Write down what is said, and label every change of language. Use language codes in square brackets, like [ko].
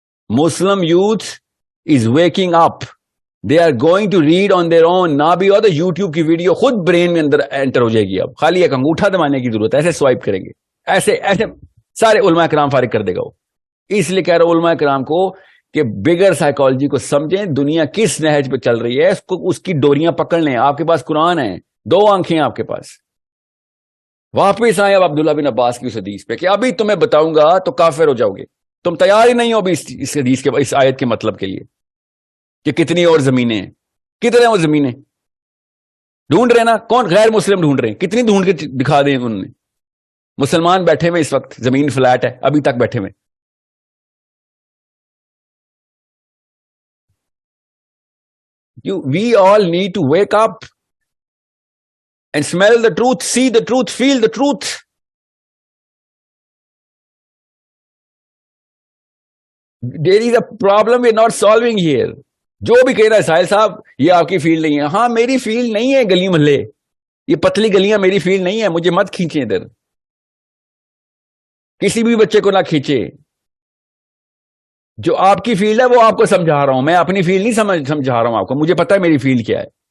[en] Muslim youth is waking up. They are going to read on their own. [ur] نہ بھی ہو تو YouTube کی video خود برین میں اندر انٹر ہو جائے گی. اب خالی ایک انگوٹھا دبانے کی ضرورت ہے، ایسے سوائپ کریں گے، ایسے سارے علماء کرام فارغ کر دے گا وہ. اس لیے کہہ رہا ہوں علماء کرام کو کہ بگر سائیکالوجی کو سمجھیں، دنیا کس نہج پہ چل رہی ہے، اس کی ڈوریاں پکڑ لیں. آپ کے پاس قرآن ہے، 2 آنکھیں آپ کے پاس. واپس آئے اب عبداللہ بن عباس کی اس حدیث پہ کہ ابھی تمہیں بتاؤں گا تو کافر ہو جاؤ گے. تم تیار ہی نہیں ہو ابھی اس حدیث کے، اس آیت کے مطلب کے لیے کہ کتنی اور زمینیں ہیں. کتنے وہ زمینیں؟ ڈھونڈ رہے نا, کون غیر مسلم ڈھونڈ رہے ہیں, کتنی ڈھونڈ کے دکھا دیں انہوں نے. مسلمان بیٹھے ہوئے اس وقت, زمین فلیٹ ہے ابھی تک بیٹھے ہوئے. [en] We all need to wake up and smell the truth, see the truth, feel the truth. There is a problem we're not solving here. [ur] جو بھی کہہ رہا ہے ساحل صاحب یہ آپ کی فیلڈ نہیں ہے, ہاں میری فیلڈ نہیں ہے گلی محلے, یہ پتلی گلیاں میری فیلڈ نہیں ہے, مجھے مت کھینچیں ادھر, کسی بھی بچے کو نہ کھینچے. جو آپ کی فیلڈ ہے وہ آپ کو سمجھا رہا ہوں, میں اپنی فیلڈ نہیں سمجھا رہا ہوں آپ کو, مجھے پتا ہے میری فیلڈ کیا ہے.